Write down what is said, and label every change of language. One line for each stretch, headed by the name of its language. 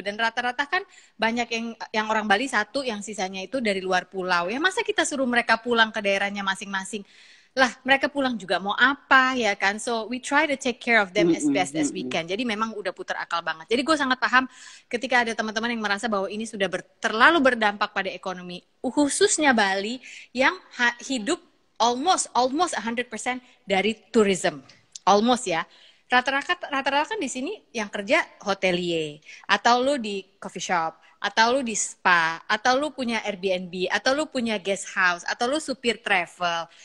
Indonesian: Dan rata-rata kan banyak yang orang Bali satu, yang sisanya itu dari luar pulau. Ya masa kita suruh mereka pulang ke daerahnya masing-masing? Lah mereka pulang juga mau apa ya kan?
English: So we try to take care of them as best as we can.
Indonesian: Jadi memang udah putar akal banget. Jadi gue sangat paham ketika ada teman-teman yang merasa bahwa ini sudah terlalu berdampak pada ekonomi, khususnya Bali yang hidup almost 100% dari tourism. Almost ya. Rata-rata kan di sini yang kerja hotelier, atau lu di coffee shop, atau lu di spa, atau lu punya Airbnb, atau lu punya guest house, atau lu supir travel.